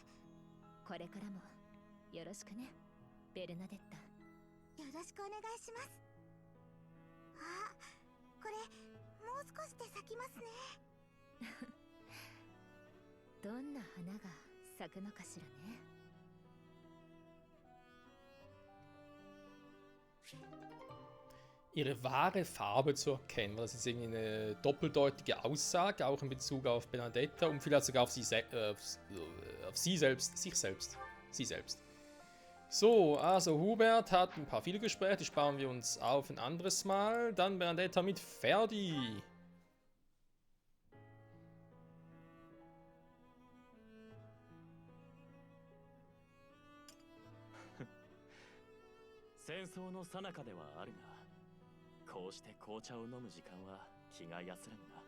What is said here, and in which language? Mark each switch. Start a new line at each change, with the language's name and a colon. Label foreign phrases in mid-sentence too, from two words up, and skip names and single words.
Japanese: これからもよろしくね、ベルナデッタ。よろしくお願いします。あ、これもう少しで咲きますね。どんな花が咲くのかしらね。
German: Ihre wahre Farbe zu erkennen. Das ist irgendwie eine doppeldeutige Aussage, auch in Bezug auf Bernadetta und vielleicht sogar auf sie selbst. Sie selbst. So, also Hubert hat ein paar viele Gespräche, die sparen wir uns auf ein anderes Mal. Dann Bernadetta mit Ferdi.
Japanese: 戦争の最中ではあるが、こうして紅茶を飲む時間は気が安らぐな。